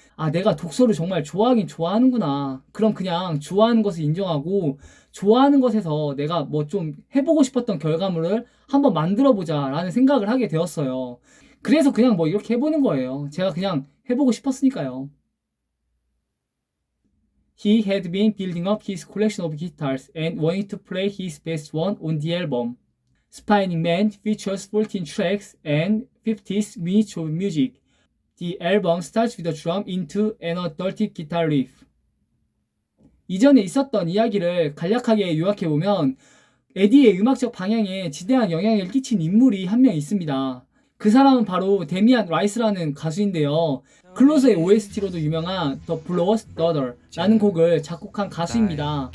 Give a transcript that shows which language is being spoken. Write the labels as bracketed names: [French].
[Korean] 아, 내가 독서를 정말 좋아하긴 좋아하는구나. 그럼 그냥 좋아하는 것을 인정하고, 좋아하는 것에서 내가 뭐 좀 해보고 싶었던 결과물을 한번 만들어보자. 라는 생각을 하게 되었어요. 그래서 그냥 뭐 이렇게 해보는 거예요. 제가 그냥 해보고 싶었으니까요. [English] He had been building up his collection of guitars and wanted to play his best one on the album. Spinning Man features 14 tracks and 50 minutes of music. The album starts with a drum into an dirty guitar riff. [Korean] 이전에 있었던 이야기를 간략하게 요약해보면 에디의 음악적 방향에 지대한 영향을 끼친 인물이 한 명 있습니다. 그 사람은 바로 데미안 라이스라는 가수인데요. 클로즈의 OST로도 유명한 The Blower's Daughter 라는 곡을 작곡한 가수입니다.